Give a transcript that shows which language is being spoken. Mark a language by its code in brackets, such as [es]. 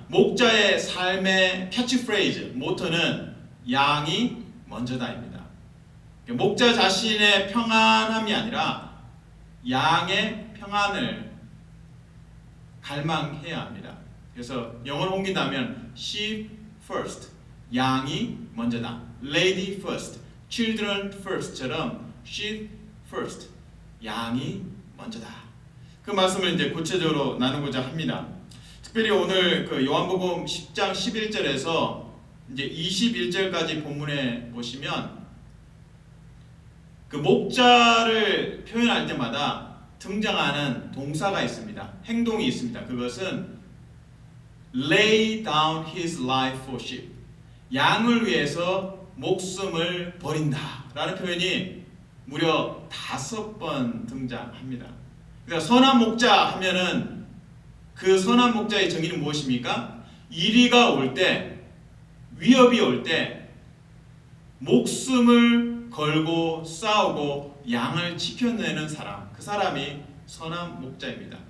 [ko] 목자의 삶의 캐치프레이즈, 모토는 양이 먼저다입니다. 목자 자신의 평안함이 아니라 양의 평안을 갈망해야 합니다. 그래서 영어로 옮긴다면 [en] sheep first, [ko] 양이 먼저다. [en] lady first, children first처럼 sheep first, [ko] 양이 먼저다. 그 말씀을 이제 구체적으로 나누고자 합니다. 특별히 오늘 그 요한복음 10장 11절에서 이제 21절까지 본문에 보시면 그 목자를 표현할 때마다 등장하는 동사가 있습니다. 행동이 있습니다. 그것은 [en] lay down his life for sheep. [ko] 양을 위해서 목숨을 버린다 라는 표현이 무려 5번 등장합니다. 그러니까 선한 목자 하면은 그 선한 목자의 정의는 무엇입니까? 이리가 올 때, 위협이 올 때 목숨을 걸고 싸우고 양을 지켜내는 사람, 그 사람이 선한 목자입니다.